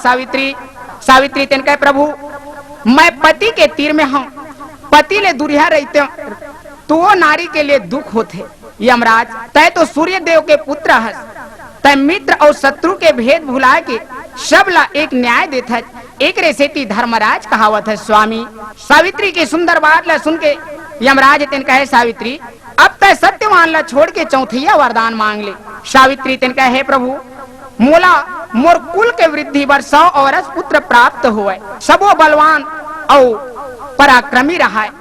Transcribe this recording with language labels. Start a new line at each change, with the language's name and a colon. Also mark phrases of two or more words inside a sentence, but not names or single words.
Chhattisgarhi: सावित्री तेन कहे प्रभु मैं पति के तीर में हूँ, पति ले दुरिया रहते तो वो नारी के लिए दुख होते। यमराज तय तो सूर्य देव के पुत्र हस, तय मित्र और शत्रु के भेद भुला के सबला एक न्याय देता। एक रेसेती धर्मराज कहावत है स्वामी। सावित्री की सुंदर बात ला सुन के यमराज तेन कहे सावित्री अब तय सत्यवान ला छोड़ के चौथिया वरदान मांग ले। सावित्री तेन कहे हे प्रभु मोला मोर कुल के वृद्धि बर 100 औरस पुत्र प्राप्त हुए, सबो बलवान और पराक्रमी रहा है।